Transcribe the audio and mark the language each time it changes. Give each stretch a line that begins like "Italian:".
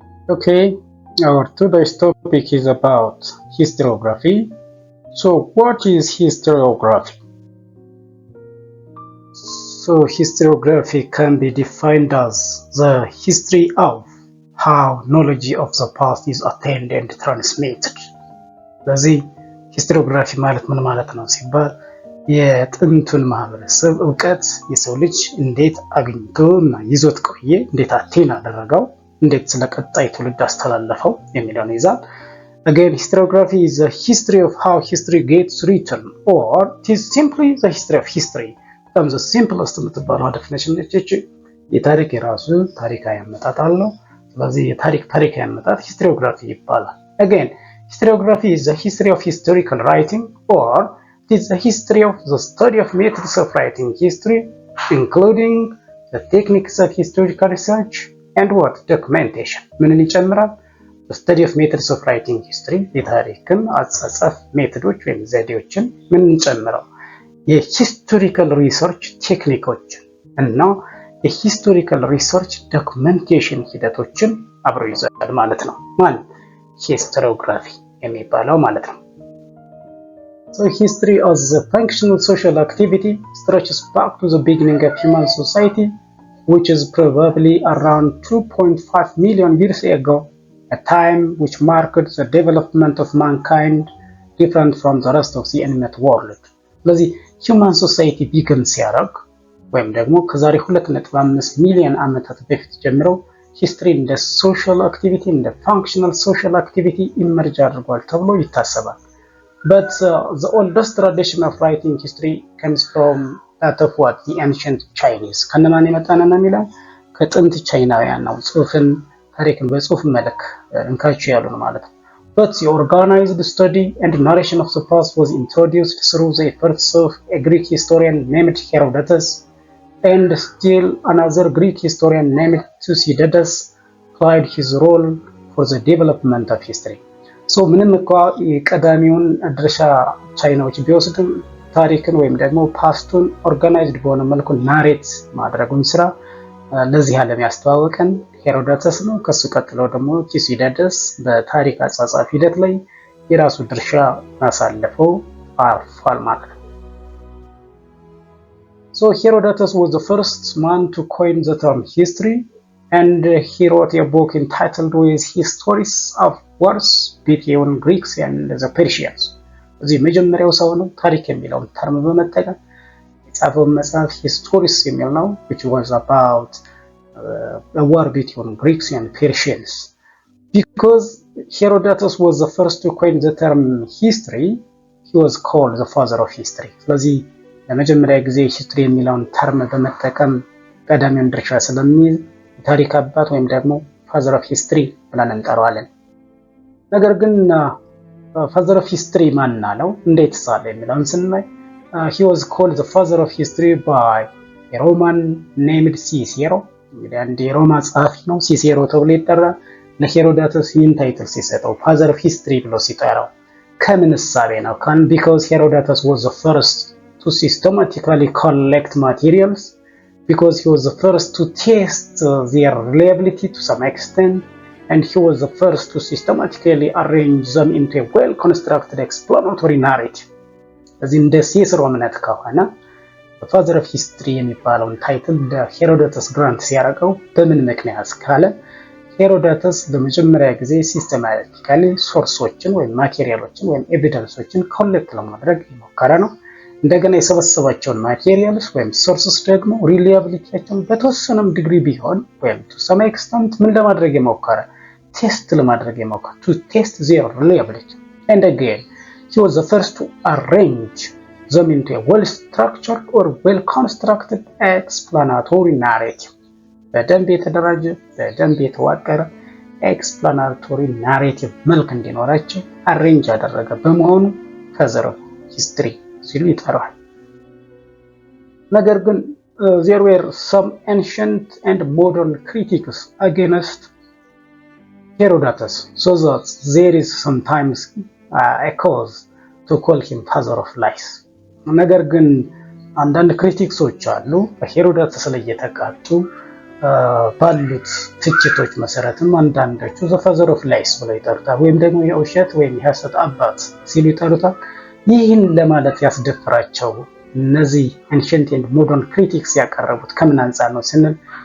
English: Okay, our today's topic is about historiography. So, what is historiography? So, historiography can be defined as the history of how knowledge of the past is attained and transmitted.
Amharic: ስለዚህ ሂስቶሪዮግራፊ ማለት ምን ማለት ነው ሲባል የጥንቱን ማህበረሰብ እውቀት የሰው ልጅ እንዴት አግኝቶ እና ይዞት ቆየ፣ እንዴት አቴን አደረገው፣ እንዴት ስለቀጣይ ትውልድ አስተላለፈው የሚለውን ይዛል።
English: Again, historiography is the history of how history gets written, or it is simply the history of history.
Amharic: በጣም
English: the simplest
Amharic: የምትባለው definition ነች። የታሪክ የራሱ ታሪካዊ አመጣጥ አለው። ስለዚህ የታሪካዊ አመጣጥ ሂስቶሪዮግራፊ ይባላል።
English: Again, historiography is the history of historical writing, or it is the history of the study of methods of writing history, including the techniques of historical research and what? Documentation.
Amharic: ምንን ይጨምራል?
English: The study of methods of writing history,
Amharic: የታሪክን አጻጻፍ ሜቶዶች ወይም ዘዴዎችን ምን ጨምረው? የሂስቶሪካል ሪሰርች ቴክኒኮችን እና የሂስቶሪካል ሪሰርች ዶክመንቴሽን ሂደቶችን አብሮ ይዛል ማለት ነው። ማን? historiography የሚባለው ማለት ነው።
English: So history as a functional social activity stretches back to the beginning of human society, which is probably around 2.5 million years ago, a time which marked the development of mankind different from the rest of the animate world.
Amharic: ስለዚህ
English: human society begin
Amharic: ሲያደርግ ወይም ደግሞ ከዛሬ 2.5 ሚሊዮን ዓመታት በፊት ጀምሮ ሂስትሪ እንደ ሶሻል አክቲቪቲ እንደ ፋንክሽናል ሶሻል አክቲቪቲ ኢመርጅ አድርጓል ተብሎ ይታሰባል።
English: But the oldest tradition of writing history comes from that of what? The ancient Chinese.
Amharic: ከነማን የመጣ ነው የሚለው ከጥንት ቻይናውያን ነው። ጽሑፍን ታሪክን በጽሑፍ መልክ እንካቸው ያሉ ነው ማለት ነው።
English: But the organized study and narration of the past was introduced through the efforts of a Greek historian named Herodotus, and still another Greek historian named Thucydides played his role for the development of history.
Amharic: So ምንም እንኳ ቀዳሚውን ድርሻ ቻይናዎች ቢወስድም ታሪክን ወይም ደግሞ ፓስቱን ኦርጋናይዝድ በሆነ መልኩ ናሬት ማድረጉን ስራ ለዚህ ዓለም ያስተዋወቀን ሄሮዶተስ ነው። ከሱ ቀጥሎ ደግሞ ቱሲዲደስ በታሪክ አጻጻፍ ሂደት ላይ የራሱ ድርሻ ማሳለፈው አልፏል ማለት ነው።
English: So Herodotus was the first man to coin the term history, and he wrote a book entitled with Histories of Wars between Greeks and the Persians.
Amharic: እዚህ መጀመሪያው ሰው ነው ታሪክ የሚለውን ተርም በመጠቀም የጻፈው መጽሐፍ ሂስቶሪስ የሚል ነው,
English: which was about a war between Greeks and Persians. Because Herodotus was the first to coin the term history, he was called the father of history.
Amharic: ስለዚህ ለመጀመሪያ ጊዜ ሂስትሪ የሚለውን ተርም በመጠቀም ቀዳሚውን ድርሻ ስለሚይዝ የታሪክ አባት ወይም ደግሞ ፋዘር ኦፍ ሂስትሪ ብለን እንጠራዋለን። ነገር ግን ፋዘር ኦፍ ሂስትሪ ማን አለው እንዴት ሳለ የሚለውን ስናይ
English: he was called the father of history by a Roman named Cicero.
Amharic: እንግዲህ አንድ የሮማ ጸሐፊ ነው ሲሴሮ ተብሎ ይጠራል። ለሄሮዶተስ ይህን ታይትል ሲሰጠው ፋዘር ኦፍ ሂስትሪ ብሎ ሲጠራው ከምን እሳቤ ነው?
English: because Herodotus was the first to systematically collect materials, because he was the first to test their reliability to some extent, and he was the first to systematically arrange them into a well-constructed explanatory narrative.
Amharic: እዚህ እንደ ሲሴሮ እምነት ከሆነ ፋዘር ኦፍ ሂስትሪ የሚባለውን ታይትል ለሄሮዶተስ ግራንት ሲያደርገው በምን ምክንያት ካለ ሄሮዶተስ ለመጀመሪያ ጊዜ ሲስተማቲካሊ ሶርሶችን ወይም ማቴሪያሎችን ወይም ኤቪደንሶችን ኮሌክት ለማድረግ የሞከረ ነው። እንደገና የሰበሰባቸውን ማቴሪያልስ ወይም ሶርስስ ደግሞ ሪሊያቢሊቲያቸውን በተወሰነም ዲግሪ ቢሆን ወይም
English: to some extent
Amharic: ምን ለማድረግ የሞከረ ቴስት ለማድረግ የሞከረ
English: to test their reliability. And again, he was the first to arrange them into a well-structured or well-constructed explanatory narrative.
Amharic: በደንብ የተደራጀ በደንብ የተዋቀረ ኤክስፕላናቶሪ ናሬቲቭ መልክ እንዲኖራቸው አሬንጅ ያደረገ በመሆኑ ፋዘር ኦፍ ሂስትሪ ሲሉ ይጠራል። ነገር ግን
English: there were some ancient and modern critics against Herodotus, so that there is sometimes a cause to call him father of lies.
Amharic: ነገር ግን አንዳንድ ክሪቲክሶች አሉ በሄሮዳተስ ላይ የተቃጡ ባሉት ትችቶች መሰረትም አንዳንዶቹ ዘ ፋዘር ኦፍ ላይስ ብለው ይጠሩታል፣ ወይም ደግሞ የውሸት ወይም የሐሰት አባት ሲሉ ይጠሩታል። ይህን ለማለት ያስደፍራቸው እነዚህ
English: ancient and modern critics
Amharic: ያቀረቡት ከምን አንፃር ነው ስንል